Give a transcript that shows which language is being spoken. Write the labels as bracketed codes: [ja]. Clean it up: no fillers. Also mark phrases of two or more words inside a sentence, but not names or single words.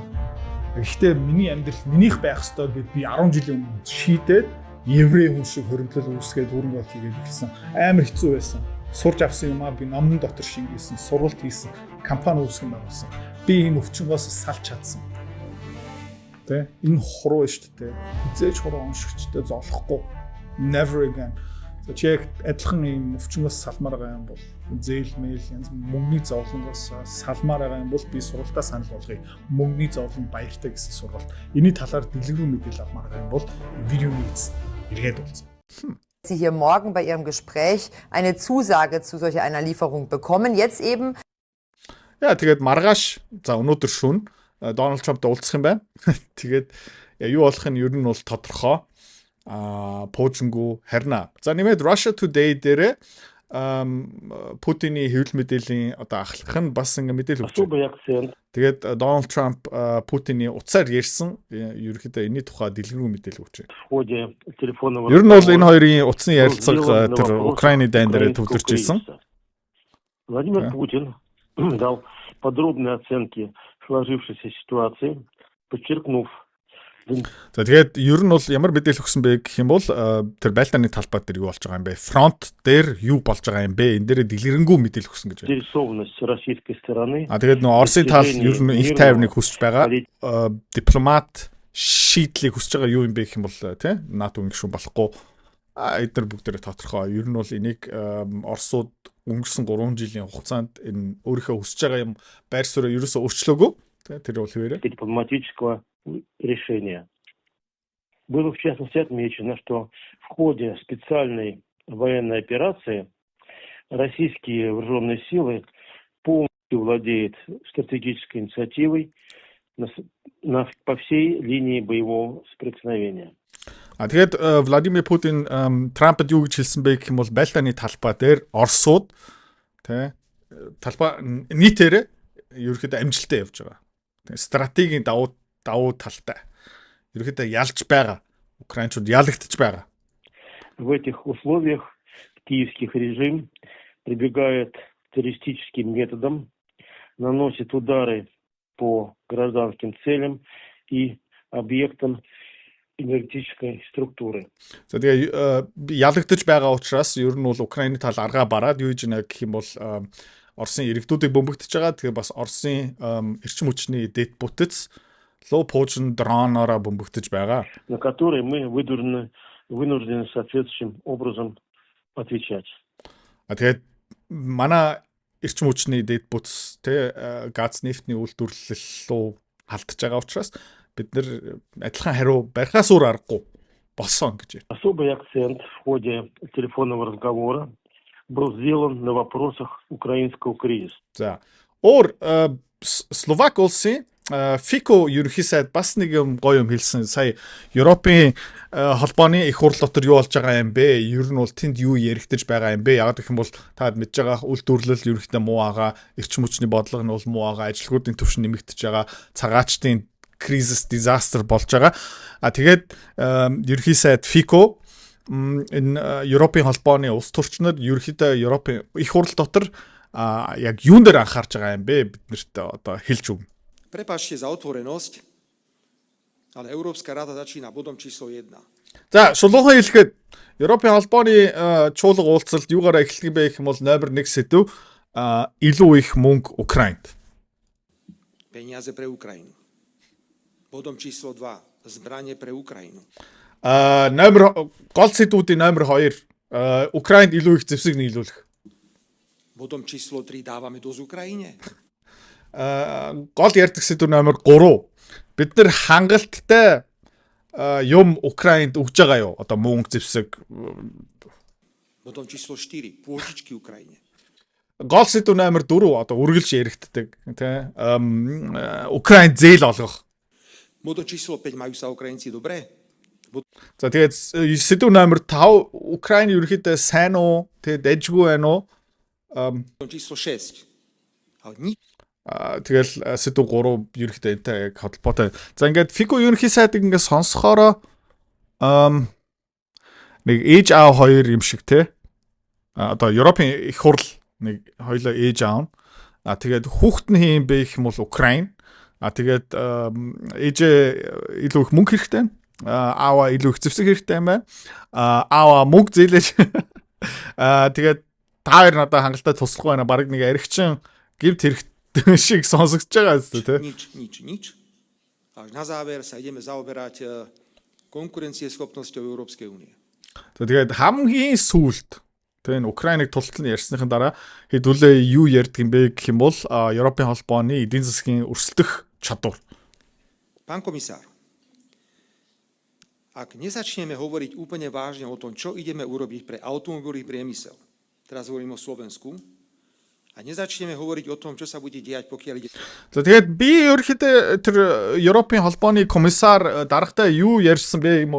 [mn] Гэхдээ миний амьдрал минийх байх ёстой гэд би 10 жилийн өмнө шийдээд еврей хүн шиг хөрөнгөлөл үүсгээд хөрөнгө оруулалт хийгээд ирсэн. Амар хэцүү байсан. Сурж авсан юм аа би номон дотор шингээсэн, сургалт хийсэн, компани үүсгэн байгуулсан. Би энэ өвчнөөс салж чадсан. Тэ энэ хуруу шүү дээ. Хизээж хуруу уншигчтай золохгүй. [en] Never again. [mn] За чи яг адилхан юм өвчнөөс салмаар байгаа юм бол зээл мэйл янз мөнгөний зовлонгоос салмаар байгаа юм бол би сургалтаа санал болгоё. Мөнгөний зовлон баяртай гэсэн сургалт. Энийний талаар дэлгэрүү мэдээлэл авмаар байгаа юм бол видеоны эцэст эргээд уулзъя. [de] Sie hier morgen bei Ihrem Gespräch eine Zusage zu solch einer Lieferung bekommen. Jetzt eben. Ja, [mn] тэгээд маргааш за өнөөдөр шөнө Дональд Трамптай уулзах юм байна. Тэгээд юу болох нь ер нь бол тодорхой. Пуужингу харна. За нэмээд Russia Today дээр Путиний хэвлэл мэдээллийн одоо ахлах нь бас ингээ мэдээлэл өгч байна. Тэгээд Дональд Трамп Путиний утсаар ярьсан ерөнхийдөө энэний тухай дэлгэрэнгүй мэдээлэл өгч байна. Ер нь бол энэ хоёрын утасны ярилцлага тэр Украины дайн дээр төвлөрч ирсэн. [ru] Владимир Путин дал подробные оценки сложившейся ситуации, подчеркнув. [mn] За тэгээд ер нь бол ямар мэдээлэл өгсөн бэ гэх юм бол тэр байлдааны талбай дээр юу болж байгаа юм бэ? Фронт дээр юу болж байгаа юм бэ? Энэ дээр дэлгэрэнгүй мэдээлэл өгсөн гэж байна. Тэгээд нөө Оросын тал ер нь их тайвныг хүсэж байгаа. Дипломат шийдлийг хүсэж байгаа юу юм бэ гэх юм бол тий НАТО гишүүн болохгүй. Эдгээр бүгдээрээ тодорхой. Ер нь бол энийг Оросууд өнгөрсөн 3 жилийн хугацаанд энэ өөрийнхөө хүсэж байгаа юм байр суурь ерөөсөө өөрчлөөгүй. Тэр бол хэвээрээ. [ru] Дипломатического решения. Было в частности отмечено, что в ходе специальной военной операции российские вооруженные силы полностью владеют стратегической инициативой по всей линии боевого соприкосновения. [mn] Тэгээд Владимир Путин Трампд юу гэж хэлсэн бэ гэх юм бол байлдааны талбай дээр Оросууд тий талбай нийтээр ерөөхдөө амжилттай явж байгаа. Стратегийн давуу талтай. Ерөөхдөө ялж байгаа. Украинчууд ялагдж байгаа. [ru] В этих условиях киевский режим прибегает к террористическим методам, наносит удары по гражданским целям и объектам энергетической структуры. [mn] За тэгээ ялагдж байгаа учраас ер нь бол Украины тал аргаа бараад юу гэж нэ гэх юм бол Оросын иргэдүүдийг бөмбөгдөж байгаа. Тэгээ бас Оросын эрчим хүчний дэд бүтэц ло Пуужин дроноор бөмбөгдөж байгаа. [ru] На которые мы вынуждены соответствующим образом отвечать. [mn] Тэгээд манай эрчим хүчний дэд бүтэц тэ газ нефтний үйлдвэрлэл рүү халдж байгаа учраас бид нэр адилхан хариу барихаас өөр аргагүй болсон гэж байна. [ru] Особый акцент в ходе телефонного разговора был сделан на вопросах украинского кризиса. [mn] За. Өөр Словак улсын Фико ерөнхий сайд бас нэг юм гоё юм хэлсэн. Сая Европын холбооны их хурл дотор юу болж байгаа юм бэ? Ер нь бол тэнд юу яригдаж байгаа юм бэ? Яг гэх юм бол таад мэдж байгаа үйлдвэрлэл ерөнхийдөө муу байгаа, эрчим хүчний бодлого нь бол муу байгаа, ажилгүйдийн түвшин нэмэгдэж байгаа, цагаачдын кризис disaster болж байгаа. Тэгээд ерөнхий сайд Фико энэ Европын холбооны улс төрчнөр ерөнхийдөө Европын их хурл дотор яг юун дээр анхаарч байгаа юм бэ? Биднэрт одоо хэлж өгнө. [sk] Prepáčte za otvorenosť, ale Európska rada začína bodom číslo 1. [mn] За, шулуухан хэлэхэд Европын холбооны чуулга уулзалт юугаараа эхлэх бэ гэх юм бол номер 1 сэдв илүү их мөнгө Украинд. [sk] Peniaze pre Ukrajinu. Bodom číslo 2. Zbranie pre Ukrajinu. [mn] Номер гол сэдвүүдийн номер 2 Украинд илүү их зэвсэг нийлүүлэх. [sk] Bodom číslo 3 dávame dosť Ukrajine. [mn] Гол ярьдаг сэдв номер 3 бид нар хангалттай юм Украинд өгж байгаа юу? Одоо мөнгө зэвсэг. [sk] Bodom číslo 4 pôžičky Ukrajine. [mn] Гол сэдв номер 4 одоо үргэлж яригддаг тий Украинд зээл олгох. [sk] Bodom číslo 5 majú sa Ukrajinci dobre. [mn] За тэгээд сэдв номер 5 Украин ерөнхийдөө сайн уу? Тэгээд дайжгүй байна уу? [sk] Bodom číslo 6. [mn] Тэгэл сэдв 3 ерөнхийдөө энтэй яг холбоотой. За ингээд Фико ерөнхий сайдыг ингээд сонсохороо нэг ээж аав хоёр юм шиг те. Одоо Европын их хурл нэг хоёлоо ээж аав. Тэгээд хүүхэд нь хэм бэ гэх юм бол Украин. Тэгээд ээжээ илүү их мөнгө хэрэгтэй. Аава илүү их зэвсэг хэрэгтэй юм байна. Аава мөнгө зээлэж. Тэгээд та хоёр надад хангалттай туслахгүй байна. Бараг нэг аригчин гівт хэрэгтэй шиг сонсогдож байгаа зү тэ. [sk] Nič. až na záver sa ideme zaoberať konkurencieschopnosťou Európskej únie. [mn] Тэгээд хамгийн сүүлд тэгээ Украиныг тултал нь ярьсныхын дараа хэдүүлээ юу ярьдаг юм бэ гэх юм бол Европын холбооны эдийн засгийн өрсөлдөх чадвар. [sk] Pán komisár, ak nezačneme hovoriť úplne vážne o tom, čo ideme urobiť pre automobilový priemysel, teraz hovorím o Slovensku, a nezačneme hovoriť o tom, čo sa bude diať, pokiaľ ide... [mn] За тэгээд би ерөөхдөө тэр Европын холбооны комиссар дарагтай юу ярьсан бэ юм уу?